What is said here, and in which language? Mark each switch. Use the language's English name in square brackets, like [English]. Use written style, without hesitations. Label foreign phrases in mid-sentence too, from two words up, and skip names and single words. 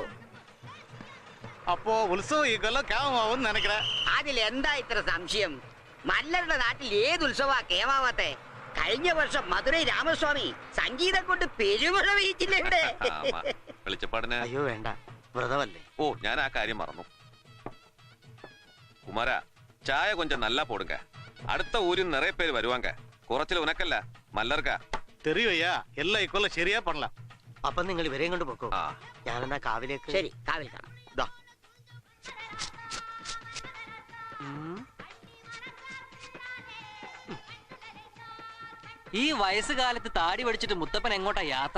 [Malayalam] അപ്പോ ഉത്സവം ഈ കൊല്ലം കേമാവും നനക്കറ. അതിലെന്താ ഇത്ര സംശയം? മല്ലരുടെ നാട്ടിൽ ഏത് ഉത്സവാ കേമാവാത്തെ? കഴിഞ്ഞ വർഷം മധുരൈ രാമസ്വാമി സംഗീതം കൊണ്ട് പെരുമഴ വീഴ്ചില്ല ഇവിടെ. വെളിച്ചപ്പാടിന് അയ്യോ വേണ്ട, വ്രതമല്ലേ. ഓ, ഞാൻ ആ കാര്യം മറന്നു. [Tamil] குமாரா, சாய கொஞ்சம் நல்லா போடுங்க. அடுத்த ஊரில் நிறைய பேர் வருவாங்க. குறைச்சல உனக்கல்ல, மல்லர்க்கா. [Malayalam] തെറിയോയ്യാ, എല്ലാം ഈ കൊല്ലം ശരിയാ പറഞ്ഞ. അപ്പൊ നിങ്ങൾ ഇവരെയും കൊണ്ട് പോക്കോ. ഞാനെന്നാ കാവിലേക്ക്. ശരി, കാവിൽ കാണാം. ഈ വയസ്സുകാലത്ത് താടി പഠിച്ചിട്ട് മുത്തപ്പൻ എങ്ങോട്ടാ യാത്ര?